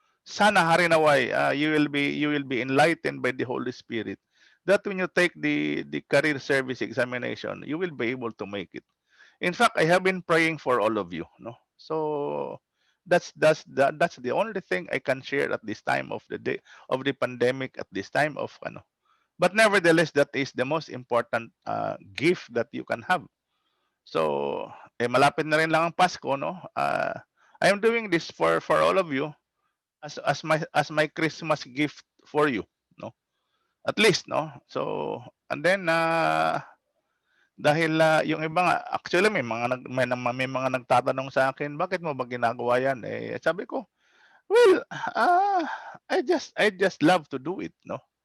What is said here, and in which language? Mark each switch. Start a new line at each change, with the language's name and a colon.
Filipino: Sana harinaway
English: you will be enlightened by the Holy Spirit that when you take the career service examination, you will be able to make it. In fact, I have been praying for all of you, no? So that's the only thing I can share at this time of the day of the pandemic, at this time of ano. But nevertheless, that is the most important gift that you can have.
Filipino: So, malapit na rin lang ang Pasko, no?
English: I am doing this for all of you as my Christmas gift for you, no? At least, no?
Filipino: So, and then dahil yung iba nga actually may mga nagtatanong sa akin, bakit mo ba ginagawa yan? Sabi ko,
English: well, I just love to do it, no?